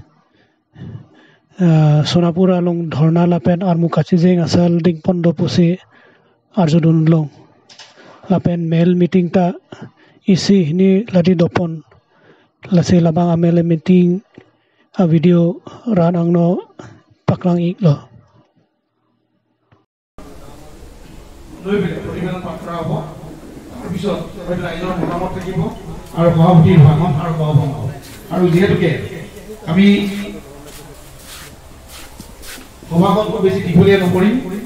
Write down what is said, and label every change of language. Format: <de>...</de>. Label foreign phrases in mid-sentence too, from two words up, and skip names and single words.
<mjw>sonapura long dhorna lapen armu kachi jeng asal ding pondo pusi arjudun long lapen mail meeting ta isi ni ladi dopon lase labang amele meeting a video ran angno paklang iklo</mjw> <as>প্ৰতিবেদন পাত্ৰা হ'ব তাৰপিছত ৰাইজৰ মতামত থাকিব আৰু সভাপতিৰ ভাষণ আৰু সভাভংগ আৰু যিহেতুকে আমি সভাখন খুব বেছি দীঘলীয়া নকৰিম</as>